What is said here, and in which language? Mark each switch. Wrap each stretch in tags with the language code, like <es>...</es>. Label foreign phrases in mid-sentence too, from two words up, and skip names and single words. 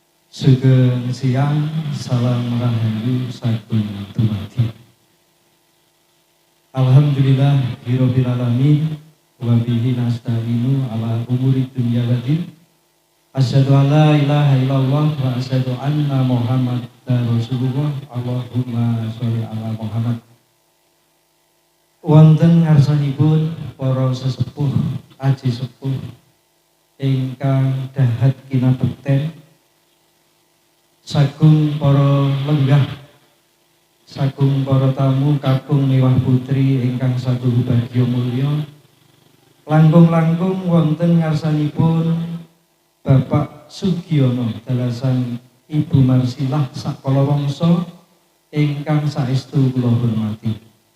<jv>Sugeng siang, salam rahayu sagung dumadi.</jv> <ar>الحمد لله رب العالمين وبه نستعين على أمور الدنيا والدين. أشهد أن لا إله إلا الله وأشهد أن محمدا رسول الله. اللهم صل على محمد.</ar> <jv>Wonten ngarsanipun para sesepuh aji sepuh ingkang dahat kinabekten, sagung para lenggah, sagung para tamu kakung miwah putri ingkang saduhu bagya mulya, langkung-langkung wonten ngarsanipun Bapak Sugiono dalasan Ibu Marsilah sakala wangsa ingkang saestu kula hormati.</jv>